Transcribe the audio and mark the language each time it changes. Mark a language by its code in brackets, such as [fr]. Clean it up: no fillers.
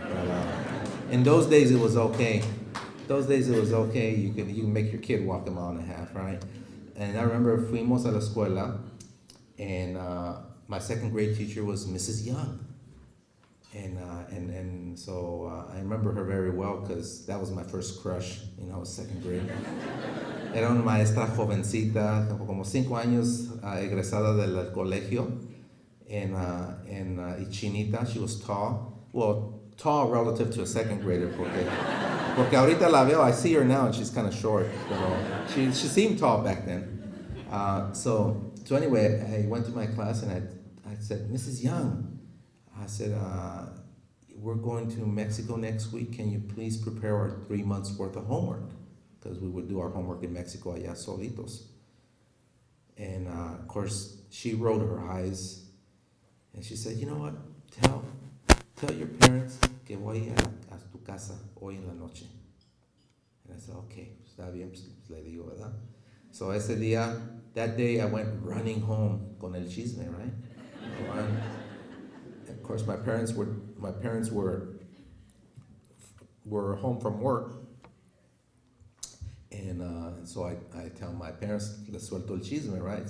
[en] But in those days, it was okay. You can make your kid walk 1.5 miles, right? And I remember [es] fuimos a la escuela, [en] and my 2nd grade teacher was Mrs. Young. And so I remember her very well because that was my first crush, 2nd grade. [es] Era una maestra jovencita, como 5 años egresada del colegio, and chinita. [en] She was tall. Well, tall relative to a 2nd grader, [es] porque ahorita la veo, [en] I see her now and she's kind of short. She seemed tall back then. So anyway, I went to my class and I said, Mrs. Young, I said, we're going to Mexico next week. Can you please prepare our 3 months worth of homework? Because we would do our homework in Mexico [es] allá solitos. [en] And of course, she rolled her eyes and she said, you know what? Tell your parents [es] que voy a tu casa hoy en la noche. [en] And I said, okay, [es] está bien, pues le digo, ¿verdad? [en] So that day I went running home [es] con el chisme, [en] right? Of course, my parents were home from work, and so I tell my parents, [es] les suelto el chisme, [en] right?